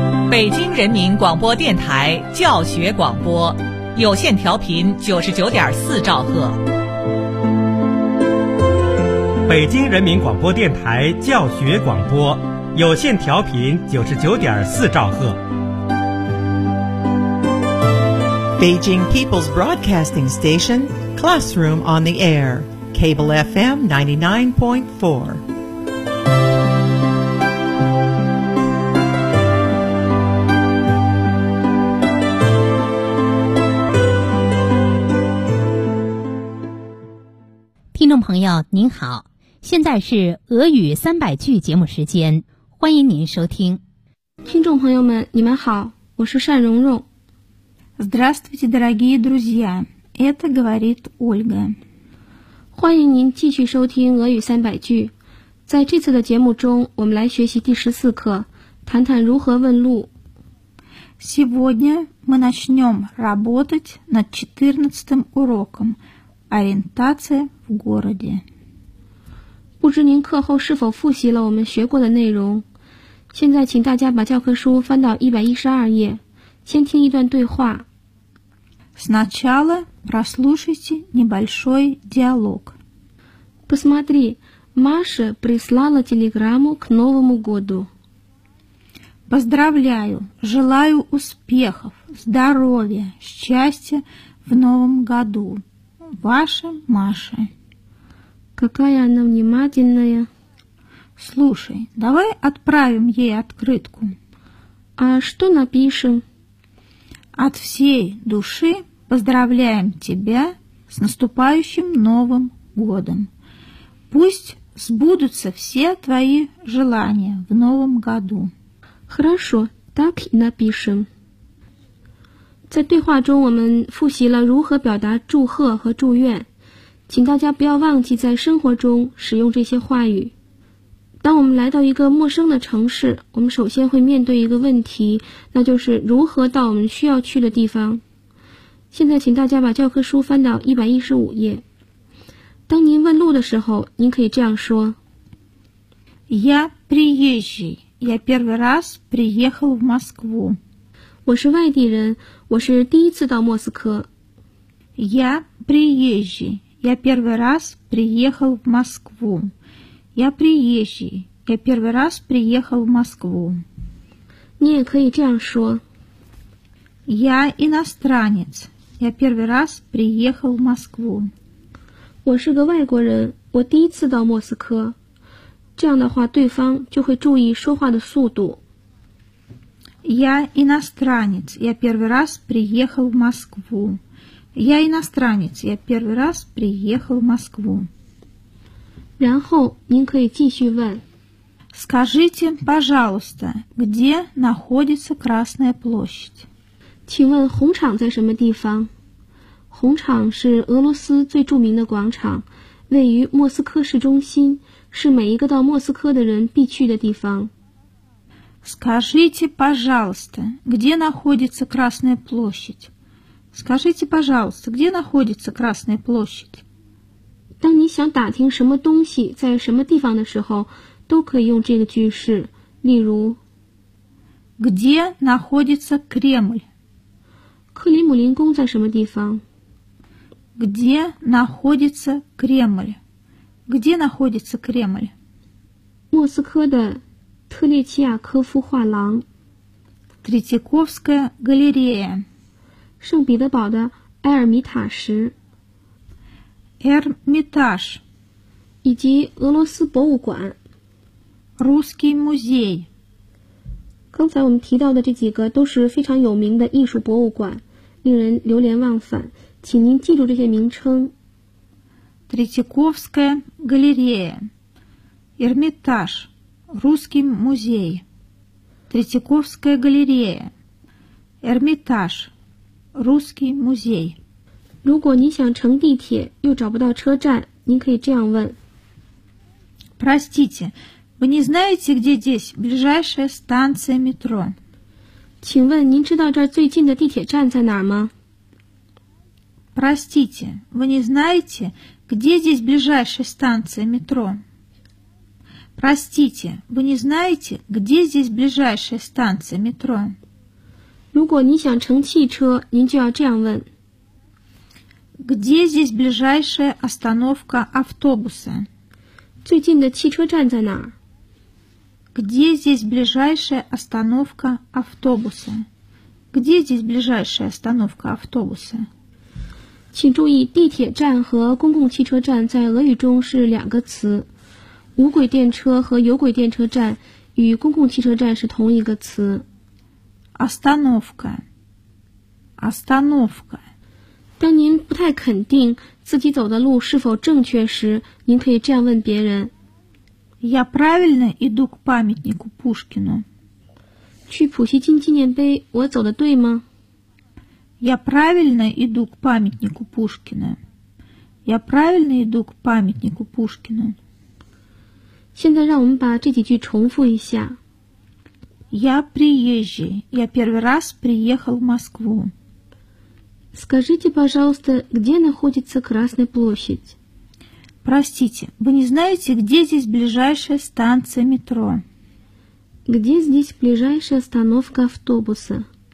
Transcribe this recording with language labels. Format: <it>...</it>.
<zh>北京人民广播电台教学广播，有线调频99.4兆赫。北京人民广播电台教学广播，有线调频99.4兆赫。</zh> <en>Beijing People's Broadcasting Station, Classroom on the Air, Cable FM 99.4.</en> <zh>Hello, 朋友您好，现在是俄语300句节目时间，欢迎您收听。听众朋友们你们好，我是单蓉蓉。</zh> <ru>Здравствуйте, дорогие друзья, это говорит Ольга.</ru> <zh>欢迎您继续收听俄语300句。在这次的节目中我们来学习第14课，谈谈如何问路。</zh> <ru>Сегодня мы начнем работать над 14 уроком ориентация в городе.</ru> <zh>不知您课后是否复习了我们学过的内容，现在请大家把教科书翻到112页，先听一段对话。</zh> <ru>Сначала прослушайте небольшой диалог. Посмотри, Маша прислала телеграмму к Новому году. Поздравляю, желаю успехов, здоровья, счастья в Новом году. Ваша Маша. Какая она внимательная. Слушай, давай отправим ей открытку. А что напишем? От всей души поздравляем тебя с наступающим Новым годом. Пусть сбудутся все твои желания в Новом году. Хорошо, так и напишем.</ru> <zh>在对话中我们复习了如何表达祝贺和祝愿，请大家不要忘记在生活中使用这些话语。当我们来到一个陌生的城市，我们首先会面对一个问题，那就是如何到我们需要去的地方。现在请大家把教科书翻到115页。当您问路的时候，您可以这样说。</zh> <ru>Я приезжий. Я первый раз приехал в Москву.</ru> <zh>我是外地人，我是第一次到莫斯科。</zh> <ru>Я приезжий. Я первый раз приехал в Москву. Я приезжий. Я первый раз приехал в Москву.</ru> <zh>你也可以这样说。</zh> <ru>Я иностранец. Я первый раз приехал в Москву.</ru> <zh>我是个外国人，我第一次到莫斯科。这样的话，对方就会注意说话的速度。</zh> <ru>Я иностранец. Я первый раз приехал в Москву. Я иностранец. Я первый раз приехал в Москву.</ru> <zh>然后您可以继续问。</zh> <ru>Скажите, пожалуйста, где находится Красная площадь?</ru> <zh>请问红场在什么地方？红场是俄罗斯最著名的广场，位于莫斯科市中心，是每一个到莫斯科的人必去的地方。</zh> <ru>Скажите, пожалуйста, где находится Красная площадь? Скажите, пожалуйста, где находится Красная площадь?</ru> <zh>当你想打听什么东西在什么地方的时候，都可以用这个句式，例如</zh> <ru>Где находится Кремль?</ru> <zh>克里姆林宫在什么地方？</zh> <ru>Где находится Кремль? Где находится Кремль?</ru> <zh>莫斯科的特列齐亚科夫画廊</zh> <ru>Третьяковская галерея</ru> <zh>圣彼得堡的埃尔米塔什</zh> <ru>Эрмитаж</ru> <zh>以及俄罗斯博物馆</zh> <ru>Русский музей</ru> <zh>刚才我们提到的这几个都是非常有名的艺术博物馆，令人流连忘返，请您记住这些名称</zh> <ru>Третьяковская галерея Эрмитаж Русский музей, Третьяковская галерея, Эрмитаж, Русский музей.</ru> <zh>如果你想乘地铁又找不到车站，您可以这样问。</zh> <ru>Простите, вы не знаете, где здесь ближайшая станция метро?</ru> <zh>请问您知道这儿最近的地铁站在哪儿吗？</zh> <ru>Простите, вы не знаете, где здесь ближайшая станция метро? Простите, вы не знаете, где здесь ближайшая станция метро?</ru> <zh>如果你想乘汽车，您就要这样问。</zh> <ru>Где здесь ближайшая остановка автобуса?</ru> <zh>最近的汽车站在哪儿？</zh> <ru>Где здесь ближайшая остановка автобуса? Где здесь ближайшая остановка автобуса?</ru> <zh>请注意，地铁站和公共汽车站在俄语中是两个词。无轨电车和有轨电车站与公共汽车站是同一个词。</zh> <ru>Остановка. Остановка.</ru> <zh>当您不太肯定自己走的路是否正确时，您可以这样问别人。</zh> <ru>Я правильно иду к памятнику Пушкину?</ru> <zh>去普希金纪念碑，我走的对吗？</zh> <ru>Я правильно иду к памятнику Пушкину? Я правильно иду к памятнику Пушкину?</ru> <zh>现在让我们把这几句重复一下。</zh> <ru>Я приезжий. Я первый раз приехал в Москву. Скажите, пожалуйста, где находится Красная площадь? Простите, вы не знаете, где здесь ближайшая станция метро? Где здесь ближайшая остановка автобуса?</ru>